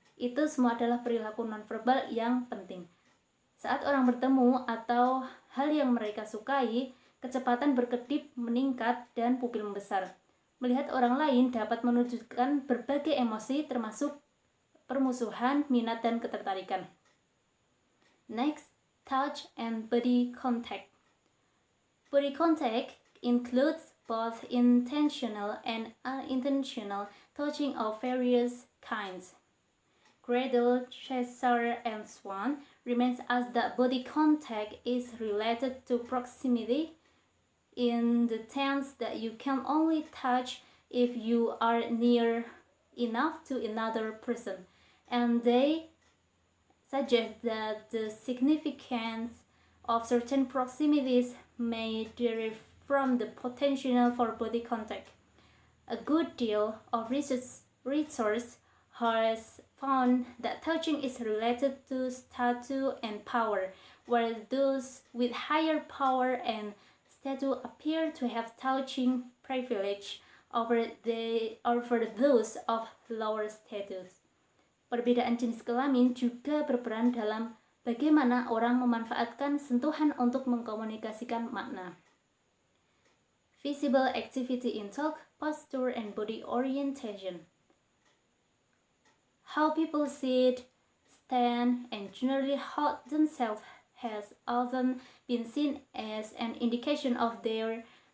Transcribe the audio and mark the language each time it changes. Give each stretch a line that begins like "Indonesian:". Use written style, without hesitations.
Indonesian: Itu semua adalah perilaku nonverbal yang penting. Saat orang bertemu atau hal yang mereka sukai, kecepatan berkedip meningkat dan pupil membesar. Melihat orang lain dapat menunjukkan berbagai emosi termasuk permusuhan, minat, dan ketertarikan.
English: Next, touch and body contact. Body contact includes both intentional and unintentional touching of various kinds. Gradle, Cheshire, and Swan remains as that body contact is related to proximity in the sense that you can only touch if you are near enough to another person, and they suggest that the significance of certain proximities may derive from the potential for body contact. A good deal of research has found that touching is related to status and power, where those with higher power and status appear to have touching privilege over those of lower status.
Indonesian: Perbedaan jenis kelamin juga berperan dalam bagaimana orang memanfaatkan sentuhan untuk mengkomunikasikan makna.
English: Visible activity in talk, posture, and body orientation. How people sit, stand, and generally hold themselves has often been seen as an indication of their